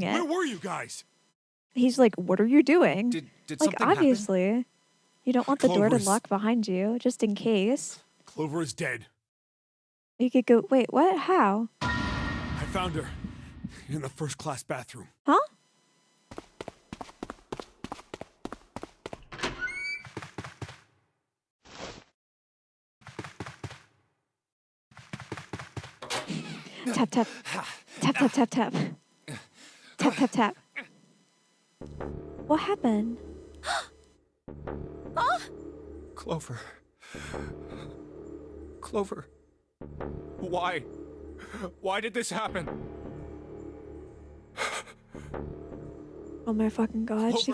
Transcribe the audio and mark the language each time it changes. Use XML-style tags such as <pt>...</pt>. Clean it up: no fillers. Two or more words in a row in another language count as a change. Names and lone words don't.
<en>Where it, were you guys? he's like, what are you doing? Did Like, something happen? obviously, you don't want the door to Clover's- lock behind you, just in case. Clover is dead. You could go, wait, what? How? I found her in the first class bathroom. Huh? Tap, tap. Tap, tap, tap, tap. Tap, tap, tap. What happened? Clover. Clover. Why? Why did this happen? Oh my fucking god, she</en>